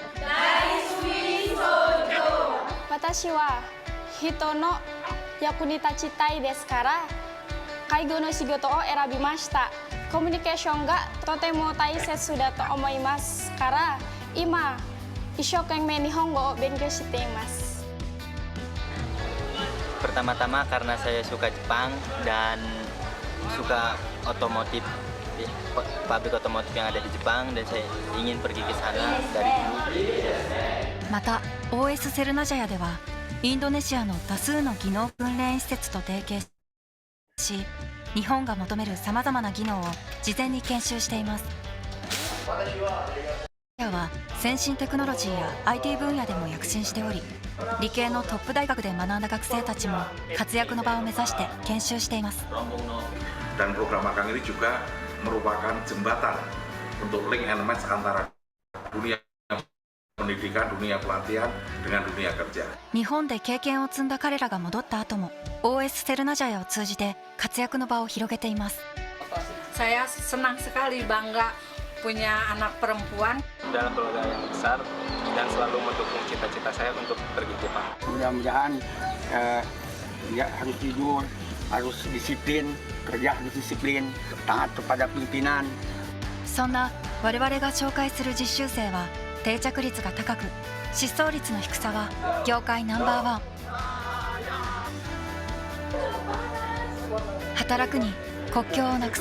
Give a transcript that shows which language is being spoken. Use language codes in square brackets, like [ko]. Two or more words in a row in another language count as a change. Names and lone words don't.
[ja] 私は人の役に立ちたいですから、介護の仕事を選びました。コミュニケーションがとても大切だと思いますから、今一生懸命日本語を勉強しています。 [id] Pertama-tama karena saya suka Jepang dan suka otomotif, pabrik otomotif yang ada di Jepang, dan saya ingin pergi ke sana dari dulu. [ja] また OS セルナジャヤではインドネシアの多数の技能訓練施設と提携し、日本が求めるさまざまな技能を事前に研修しています。は先進テクノロジーや IT 分野でも躍進しており、理系のトップ大学で学んだ学生たちも活躍の場を目指して研修しています。 [id] Dan program magang ini juga merupakan jembatan untuk [en] link and match [id] antara dunia pendidikan, dunia pelatihan dengan dunia kerja. [ja] 日本で経験を積んだ彼らが戻った後も OS セルナジャヤを通じて活躍の場を広げています。 [id] Saya senang sekali bangga punya anak perempuan dalam keluarga yang besar dan selalu mendukung cita-cita saya untuk pergi ke Jepang. Mudah-mudahan ya harus jujur, harus disiplin, kerja harus disiplin, taat kepada pimpinan. [ja] そんな我々が紹介する実習生は定着率が高く、失踪率の低さは業界ナンバーワン。働くに国境をなくす。